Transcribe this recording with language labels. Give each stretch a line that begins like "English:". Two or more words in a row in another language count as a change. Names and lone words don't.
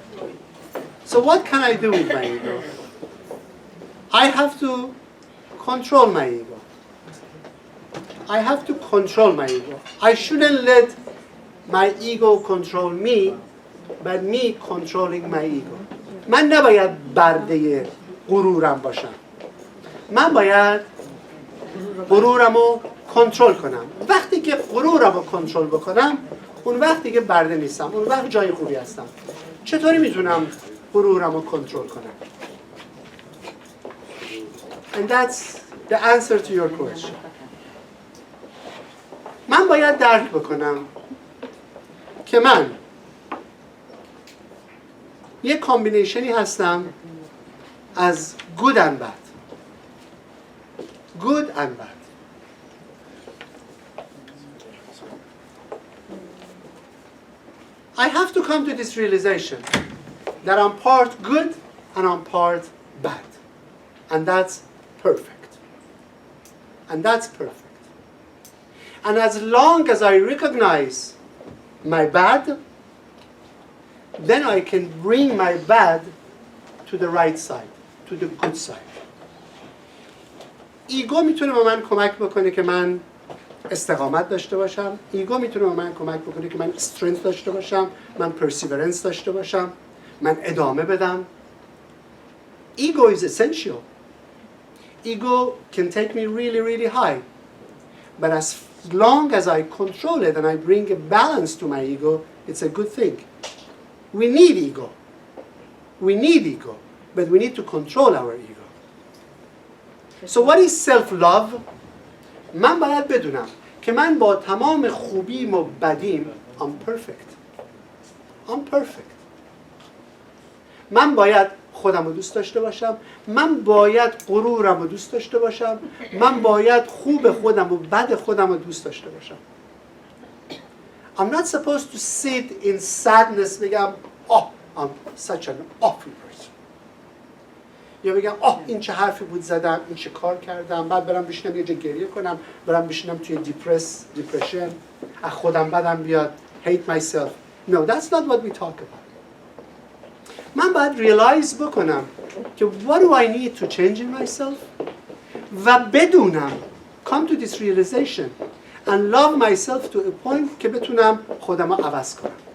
English: So what can I do with my ego? I have to control my ego. I have to control my ego. I shouldn't let my ego control me, but me controlling my ego.
Persian: من نباید برده غرورم باشم. من باید غرورم رو کنترل کنم. وقتی که غرورم رو کنترل بکنم، اون وقتی که برده نیستم، اون وقت جای خوبی هستم. چطوری میتونم غرورم رو کنترل کنم؟
English: And that's the answer to your question.
Persian: من باید درک بکنم که من یک کامبینیشنی هستم از
English: good and bad. Good and bad. I have to come to this realization that I'm part good and I'm part bad. And that's perfect. And that's perfect. And as long as I recognize my bad, then I can bring my bad to the right side, to the good side.
Persian: ایگو میتونه به من کمک بکنه که من استقامت داشته باشم. ایگو میتونه به من کمک بکنه که من استرنث داشته باشم، من پرسیورنس داشته باشم، من ادامه بدم.
English: Ego is essential. Ego can take me really, really high. But as long as I control it and I bring a balance to my ego, it's a good thing. We need ego. We need ego. But we need to control our ego. So what is self-love?
Persian: من باید بدونم که من با تمام خوبیم و بدیم
English: I'm perfect. I'm perfect.
Persian: من باید خودم رو دوست داشته باشم. من باید غرورم رو دوست داشته باشم. من باید خوب خودم و بد خودم رو دوست داشته باشم.
English: I'm not supposed to sit in sadness بگم I'm such an awful person.
Persian: یا بگم این چه حرفی بود زدم، این چه کار کردم، بعد برم بشینم یه جا گریه کنم، برم بشینم توی depression، از خودم بدم بیاد،
English: hate myself. No, that's not what we talk about.
Persian: من باید
English: realize
Persian: بکنم که
English: what do I need to change in myself
Persian: و بدونم
English: come to this realization and love myself to a point
Persian: که بتونم خودم رو عوض کنم.